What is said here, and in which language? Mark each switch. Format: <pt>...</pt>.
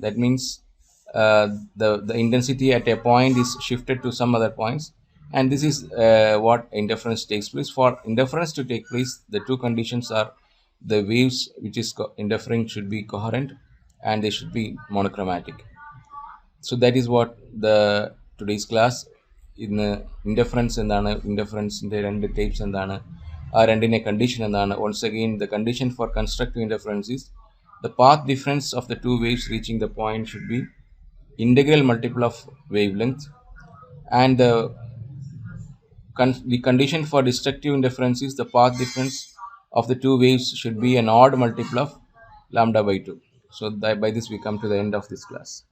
<en>That means the intensity at a point is shifted to some other points, and this is what interference takes place. For interference to take place, the two conditions are the waves which is interfering should be coherent and they should be monochromatic. So that is what the today's class.</en> <ml>ഇന്ന് interference എന്താണ്, ഇൻഡഫറൻസിൻ്റെ രണ്ട് types എന്താണ്, ആ രണ്ടിൻ്റെ condition എന്താണ്.</ml> <en>once again, the condition for constructive interference is the path difference of the two waves reaching the point should be integral multiple of wavelength, and the condition for destructive interference is the path difference of the two waves should be an odd multiple of lambda by 2. So by this we come to the end of this class.</en>